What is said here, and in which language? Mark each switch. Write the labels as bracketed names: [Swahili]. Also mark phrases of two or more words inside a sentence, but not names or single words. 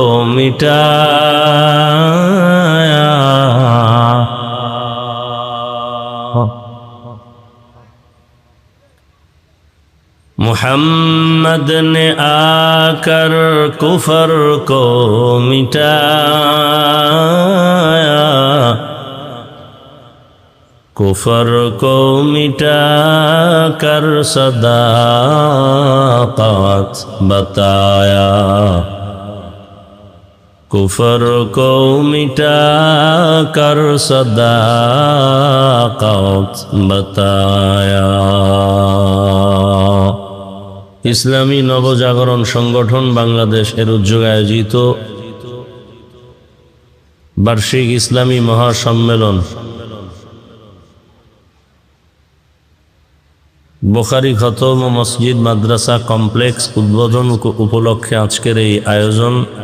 [Urdu] مٹایا محمد نے آ کر کفر کو مٹایا کفر کو مٹا کر صداقت بتایا کفر کو مٹا کر صداقت بتایا [Bangla] ইসলামী নবজাগরণ সংগঠন বাংলাদেশ এর উদ্যোগে আয়োজিত বার্ষিক ইসলামী মহাসম্মেলন বুখারী খতম ও মসজিদ মাদ্রাসা কমপ্লেক্স উদ্বোধন উপলক্ষে আজকের এই আয়োজন